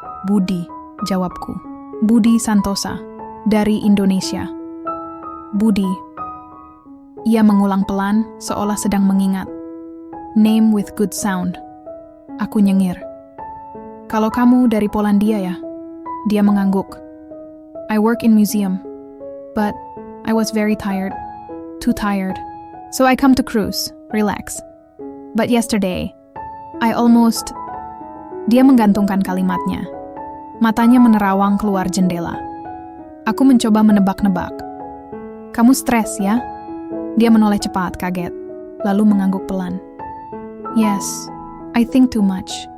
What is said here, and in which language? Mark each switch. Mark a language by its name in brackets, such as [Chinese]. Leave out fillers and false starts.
[Indonesian] Budi, jawabku. Budi Santosa, dari Indonesia. Budi. Ia mengulang pelan, seolah sedang mengingat. [English] Name with good sound. [Indonesian] Aku nyengir. Kalau kamu dari Polandia ya? Dia mengangguk. [English] I work in museum, but I was very tired. Too tired. So I come to cruise, relax. But yesterday, I almost... [Indonesian] Dia menggantungkan kalimatnya. Matanya menerawang keluar jendela. Aku mencoba menebak-nebak. Kamu stres ya? Dia menoleh cepat, kaget. Lalu mengangguk pelan. [English] Yes, I think too much.